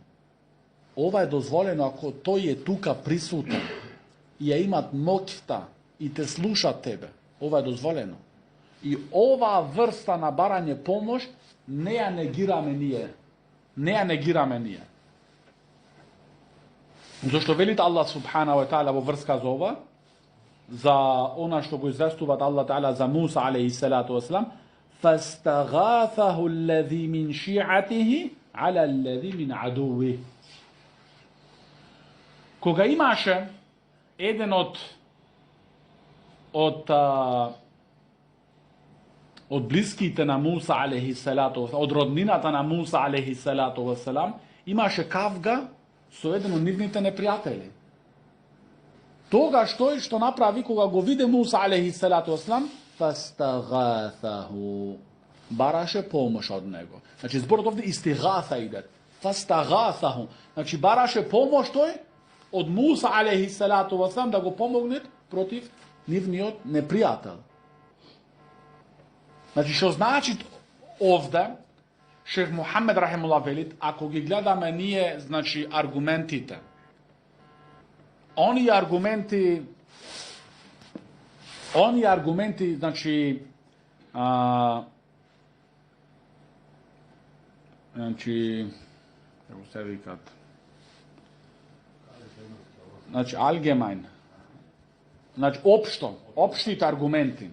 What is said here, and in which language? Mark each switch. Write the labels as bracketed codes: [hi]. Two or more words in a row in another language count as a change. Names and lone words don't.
[mk] Ова е дозволено ако тој е тука присутен и ја имат моќта и те слушат тебе. Ова е дозволено. И ова врста на барање помош не ја негираме ние. Не ја негираме ние. Зошто велите [ar] الله سبحانه وتعالى [mk] во врска за ова, за она што го известуваат [ar] الله تعالى [mk] за Муса [ar] عليه الصلاة والسلام, فاستغاثه الذي من شيعته على الذي من عدوه. [mk] Кога имаше еден од блиските на Муса [ar] عليه الصلاة والسلام, [mk] од роднината на Муса [ar] عليه الصلاة والسلام, [mk] имаше кавга со еден од нивните непријатели. Тогаш тој што направи кога го виде Муса [ar] عليه الصلاة والسلام, [mk] фастагафаху, бараше помош од него. Значи зборот овде истигафа иде. Фастагафаху, значи бараше помош тој од Муса [ar] عليه الصلاة والسلام [mk] да го помогне против нивниот непријател. Значи што значи овде шејх Мухамед рахимуллах велит, ако ги гледаме ние, значи, аргументите, оние аргументи, значи, како се викат, значи, алгемайн, значи, општите аргументи.